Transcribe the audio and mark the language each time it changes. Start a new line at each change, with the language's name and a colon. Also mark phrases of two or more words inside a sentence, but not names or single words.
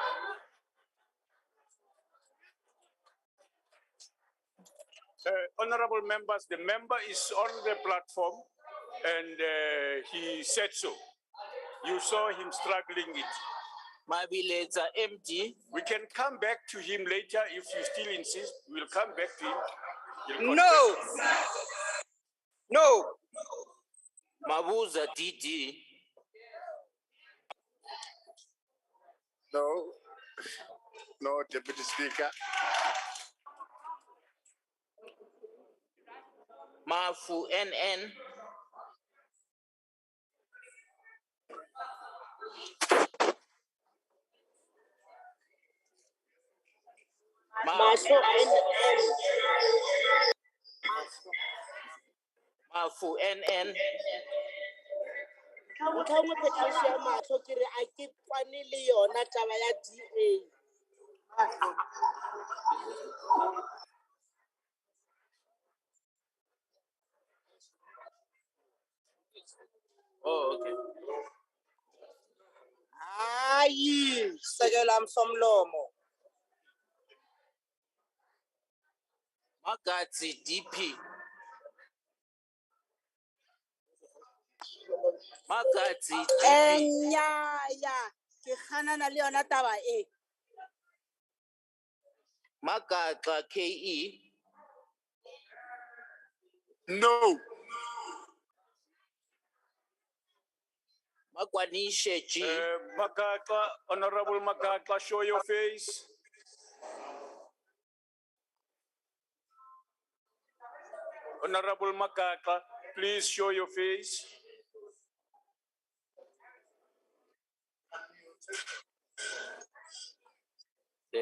English: Honorable members, the member is on the platform and he said so. You saw him struggling it. Maybe later empty. We can come back to him later if you still insist. We'll come back to him. He'll No. No. Mabuza DD. No. No, Deputy Speaker. Mafu NN. Mafu NN. Mafu NN.
Southern Sotho: Ntho nngwe phetiso ya mahlo ke re a ke kwane le yona taba ya DA.
English: Oh, okay.
Xhosa: Hayi, sekela msomlomo.
English: Magati DP. Makatsi,
Southern Sotho: Nyaya, ke ganana le yona taba e.
English: Makatla, KE. No. Makwanishe, G. Makatla, Honorable Makatla, show your face. Honorable Makatla, please show your face. There.